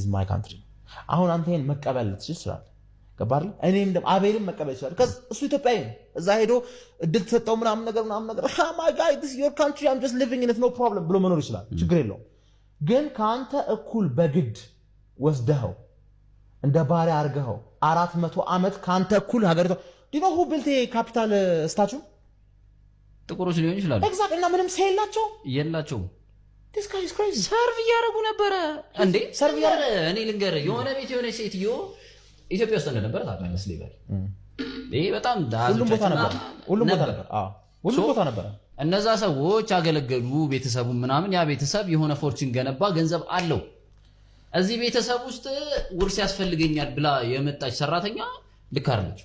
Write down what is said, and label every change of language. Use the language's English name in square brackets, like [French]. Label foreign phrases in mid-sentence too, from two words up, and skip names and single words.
[English] my country [Amharic] አሁን አንተን መቀበል ትችላለህ ገባህ እኔም ደም አቤልም መቀበል ይችላል ከዛ እሱ ኢትዮጵያዊ ነው እዛ ሄዶ እድል ተሰጠው ምናምን ነገር [English] oh my god this is your country I'm just living in it no problem [Amharic] ብሎ መኖር ይችላል ችግር የለውም ግን ካንተ እኩል በግድ ወስደኸው እንደ ባሪያ አርገኸው 400 ዓመት ካንተ እኩል ሀገሪቷ [English] do you know who built a capital statue [Amharic] ጥቁሮች ሊሆን ይችላል exactly እና ምንም ሳይላቸው የላቸው [English] this guy is crazy [Amharic] ሰርቭ ያረጉ ነበር እንዴ ሰርቭ ያረ እኔ ልንገር የሆነ ቤት የሆነ ሴትዮ ኢትዮጵያ ውስጥ እንደነበር ታውቃለህ ስለይባል ይሄ በጣም ሁሉም ቦታ ነበር ሁሉም ቦታ ነበር እነዛ ሰዎች አገለገሉ ቤተሰቡ ምናምን ያ ቤተሰብ የሆነ ፎርቹን ገነባ ገንዘብ አለው እዚህ ቤተሰብ ውስጥ ውርስ ያስፈልገኛል ብላ የመጣች ሰራተኛ ልክ አይደለች